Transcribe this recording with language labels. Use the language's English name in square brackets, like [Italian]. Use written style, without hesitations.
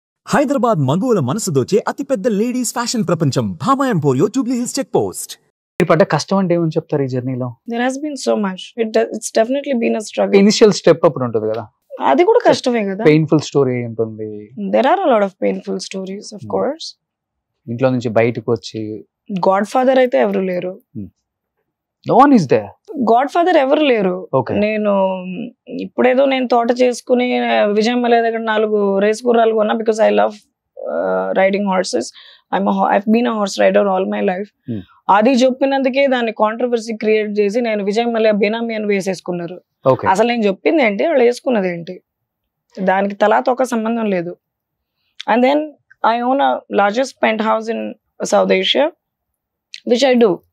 [Telugu] హైదరాబాద్ మగువల మనసు దోచే అతిపెద్ద లేడీస్ ఫ్యాషన్ ప్రపంచం Bhama ఎంపోరియో Jubilee hills check post. మీరు పడ్డ కష్టం అంటే ఏమని చెప్తారు ఈ జర్నీలో? [English] There has been so much. It's definitely been a struggle. [Telugu] Initial step అప్పుడు ఉంటుంది కదా, అది కూడా కష్టమే కదా. పెయిన్ఫుల్ స్టోరీ ఉంటుంది. [English] There are a lot of painful stories, of course. [Telugu] ఇంట్లో నుంచి బయటకు వచ్చి Godfather అయితే ఎవరు లేరు. [English] No one is there. [Telugu] Godfather ఎవరు లేరు. [English] Okay. [Telugu] నేను ఇప్పుడేదో నేను తోట చేసుకుని విజయం మలే దగ్గర 4 రేస్ గుర్రాలు కొన్నా [English] Because I love riding horses. I've been a horse rider all my life. [Telugu] అది చెప్పినందుకే దాన్ని కాంట్రవర్సీ క్రియేట్ చేసి నేను విజయం మలే బేనామీ అని వేసేసుకున్నారు. అసలు నేను చెప్పింది ఏంటి, వాళ్ళు వేసుకున్నది ఏంటి, దానికి తలాతో ఒక సంబంధం లేదు. [English] And then I own a largest penthouse in South Asia which I do.